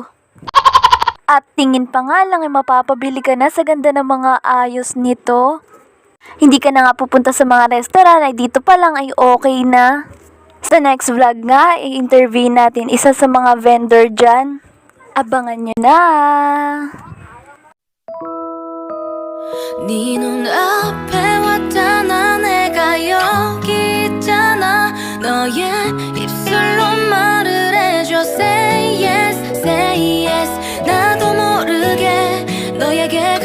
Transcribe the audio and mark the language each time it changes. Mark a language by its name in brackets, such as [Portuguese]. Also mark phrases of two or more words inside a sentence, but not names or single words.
[Filipino] At tingin pa nga lang ay mapapabili ka na sa ganda ng mga ayos nito. Hindi ka na nga pupunta sa mga restaurant, ay dito pa lang ay okay na. Sa next vlog nga, i-interview natin isa sa mga vendor dyan. Abangan nyo na! [Korean] 네 눈앞에 왔잖아 내가 여기 있잖아 너의 입술로 말을 해줘 [English] Say yes, say yes [Korean] 나도 모르게 너에게